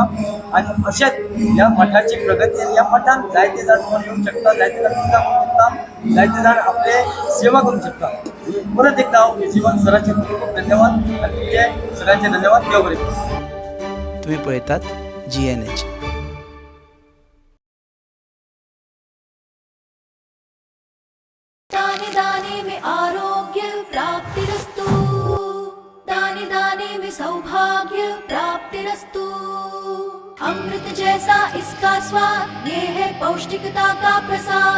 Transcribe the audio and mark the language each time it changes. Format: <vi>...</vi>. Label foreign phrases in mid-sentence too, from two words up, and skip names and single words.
<kok>आनी अशेंच ह्या मठाची प्रगती, ह्या मठान जायते जाण येवंक शकता, जायते जाण पुजा करूंक शकता, जायते जाण आपले सेवा करूंक शकता। परत एकदा हांव केजरीवाल सरांचे खूब खूब धन्यवाद आनी तुमचे सगळ्यांचे धन्यवाद। देव बरें करूं। तुम्ही पळयतात GNH।</kok> <hi>दाने दाने में आरोग्य प्राप्तिरस्तु, दाने दाने में सौभाग्य प्राप्तिरस्तु। अमृत जैसा इसका स्वाद, ये है पौष्टिकता का प्रसाद।</hi>